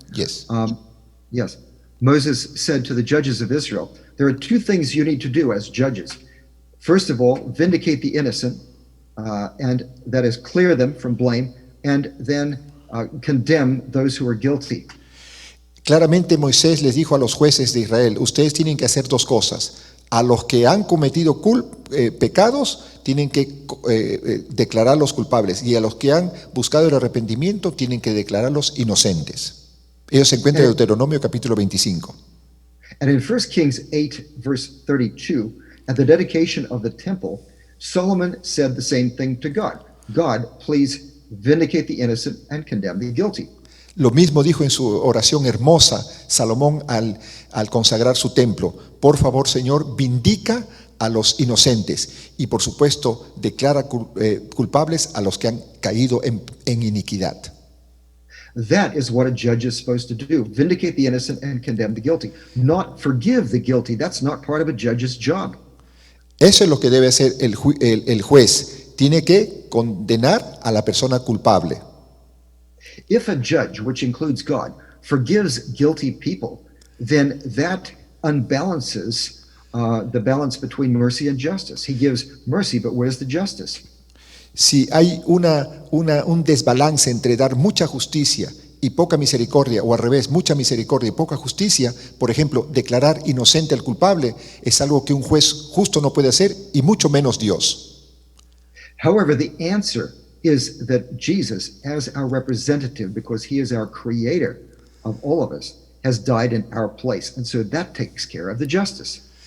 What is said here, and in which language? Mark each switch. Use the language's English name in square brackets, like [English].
[English] Yes. yes, Moses said to the judges of Israel, there are two things you need to do as judges. First of all, vindicate the innocent, and that is clear them from blame, and then condemn those who are guilty. [Spanish] Claramente Moisés les dijo a los jueces de Israel, ustedes tienen que hacer dos cosas. A los que han cometido pecados tienen que declararlos culpables, y a los que han buscado el arrepentimiento tienen que declararlos inocentes. Ellos se encuentran en Deuteronomio capítulo 25. [English] And in 1 Kings 8, verse 32, at the dedication of the temple, Solomon said the same thing to God. God, please vindicate the innocent and condemn the guilty. [Spanish] Lo mismo dijo en su oración hermosa Salomón al consagrar su templo. Por favor, Señor, vindica a los inocentes y, por supuesto, declara culpables a los que han caído en iniquidad. [English] That is what a judge is supposed to do. Vindicate the innocent and condemn the guilty. Not forgive the guilty. That's not part of a judge's job. [Spanish] Eso es lo que debe hacer el juez. Tiene que condenar a la persona culpable. [English] If a judge, which includes God, forgives guilty people, then that unbalances the balance between mercy and justice. He gives mercy, but where's the justice? [Spanish] Si hay un desbalance entre dar mucha justicia y poca misericordia, o al revés, mucha misericordia y poca justicia, por ejemplo, declarar inocente al culpable, es algo que un juez justo no puede hacer, y mucho menos Dios. [English] However, the answer is that Jesus, as our representative, because he is our creator of all of us, has died in our place. And so that takes care of the justice.